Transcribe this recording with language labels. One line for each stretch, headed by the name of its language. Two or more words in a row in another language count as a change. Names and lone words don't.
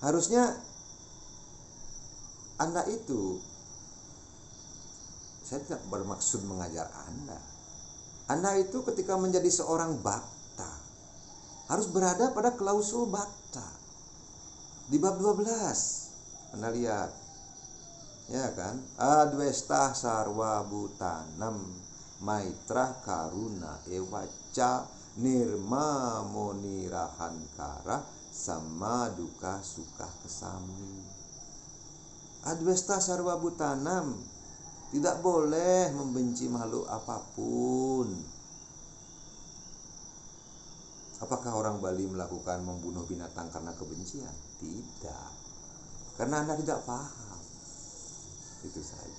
Indonesian: Harusnya Anda itu, saya tidak bermaksud mengajar Anda. Anda itu ketika menjadi seorang bhakta harus berada pada klausul bhakta. Di bab 12 Anda lihat, ya kan?
Sanskrit: अद्वेष्टा सर्व भूतानां मैत्रः करुण एव च निर्ममो निरहङ्कारः सम दुःख सुखः क्षमी. अद्वेष्टा सर्व भूतानां,
Indonesian: tidak boleh membenci makhluk apapun. Apakah orang Bali melakukan membunuh binatang karena kebencian? Tidak. Karena Anda tidak paham. Itu saja.